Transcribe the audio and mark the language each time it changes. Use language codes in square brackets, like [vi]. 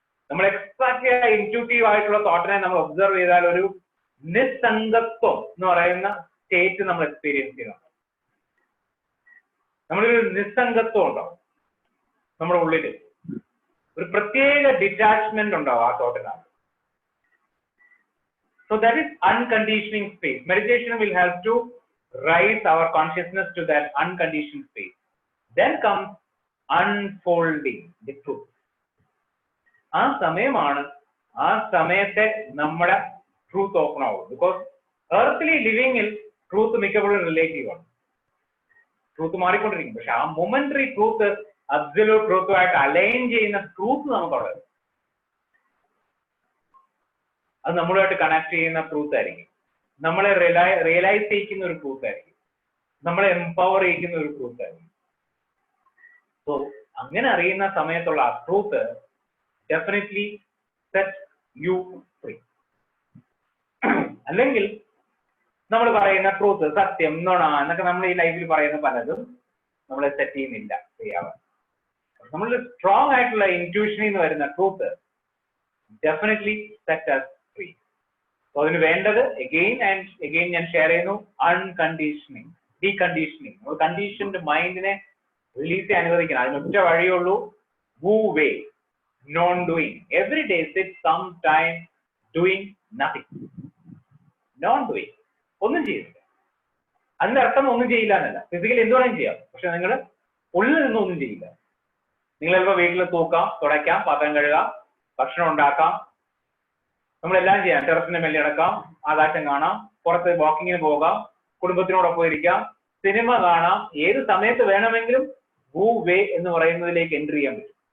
[ml] നമ്മൾ exactly intuitive ആയിട്ടുള്ള തോട്ടിനെ നമ്മൾ ഒബ്സർവ് ചെയ്താൽ ഒരു നിസ്സംഗത്വം എന്ന് പറയുന്ന സ്റ്റേറ്റ് നമ്മൾ എക്സ്പീരിയൻസ് ചെയ്യുന്നുണ്ട്. നമ്മളൊരു നിസ്സംഗത്വം ഉണ്ടാവും നമ്മുടെ ഉള്ളിൽ. ഒരു പ്രത്യേക ഡിറ്റാച്ച്മെന്റ് ഉണ്ടാവും ആ തോട്ടിനകത്ത്. [en] So that is unconditioning space. Meditation will help to raise our consciousness to that unconditioned space. Then comes unfolding the truth. [ml] ആ സമയമാണ് ആ സമയത്തെ നമ്മുടെ ട്രൂത്ത് ഓപ്പൺ ആവും. ബിക്കോസ് എർത്തിലി ലിവിങ്ങിൽ ട്രൂത്ത് മിക്കപ്പോഴും റിലേറ്റീവ് ആണ്. ട്രൂത്ത് മാറിക്കൊണ്ടിരിക്കും. പക്ഷെ ആ മൊമെന്ററി ട്രൂത്ത് അബ്സല്യൂട്ട് ട്രൂത്തുമായിട്ട് അലൈൻ ചെയ്യുന്ന ട്രൂത്ത് നമുക്കവിടെ, അത് നമ്മളുമായിട്ട് കണക്ട് ചെയ്യുന്ന ട്രൂത്ത് ആയിരിക്കും. നമ്മളെ റിയലൈസ് ചെയ്യിക്കുന്ന ഒരു ട്രൂത്ത് ആയിരിക്കും. നമ്മളെ എംപവർ ചെയ്യിക്കുന്ന ഒരു ട്രൂത്ത് ആയിരിക്കും. സോ അങ്ങനെ അറിയുന്ന സമയത്തുള്ള ആ truth definitely set you free. അല്ലെങ്കിൽ നമ്മൾ പറയുന്ന ട്രൂത്ത്, സത്യം, നുണ എന്നൊക്കെ നമ്മൾ ഈ ലൈഫിൽ പറയുന്ന പലതും നമ്മളെ സെറ്റ് ചെയ്യുന്നില്ല ചെയ്യാവാൻ. നമ്മൾ സ്ട്രോങ് ആയിട്ടുള്ള ഇൻറ്റ്യൂഷനിൽ നിന്ന് വരുന്ന truth definitely set us free. So അതിന് വേണ്ടത് എഗെയിൻ ആൻഡ് എഗെയിൻ ഞാൻ ഷെയർ ചെയ്യുന്നു, അൺകണ്ടീഷനിങ്, ഡീകണ്ടീഷനിങ്. നമ്മൾ കണ്ടീഷൻഡ് മൈൻഡിനെ റിലീസ് ചെയ്യാൻ അനുവദിക്കണം. അതിനൊറ്റ വഴിയുള്ളൂ, woo way, non doing. [en] Every day sit some time doing nothing, non doing, ഒന്നും ചെയ്യില്ല. [ml] അതിന്റെ അർത്ഥം ഒന്നും ചെയ്യില്ല എന്നല്ല, ഫിസിക്കലി എന്തുവേണം ചെയ്യാം, പക്ഷെ നിങ്ങൾ ഉള്ളിൽ നിന്നും ഒന്നും ചെയ്യില്ല. നിങ്ങൾ ചിലപ്പോൾ വീട്ടിൽ തൂക്കാം, തുടയ്ക്കാം, പാത്രം കഴുകാം, ഭക്ഷണം ഉണ്ടാക്കാം, നമ്മളെല്ലാം ചെയ്യാം. ടെറസിന്റെ മേലെ നടക്കാം, ആകാശം കാണാം, പുറത്ത് വാക്കിങ്ങിന് പോകാം, കുടുംബത്തിനോടൊപ്പം ഇരിക്കാം, സിനിമ കാണാം, ഏത് സമയത്ത് വേണമെങ്കിലും woo way എന്ന് പറയുന്നതിലേക്ക് എൻട്രി ചെയ്യാൻ പറ്റും.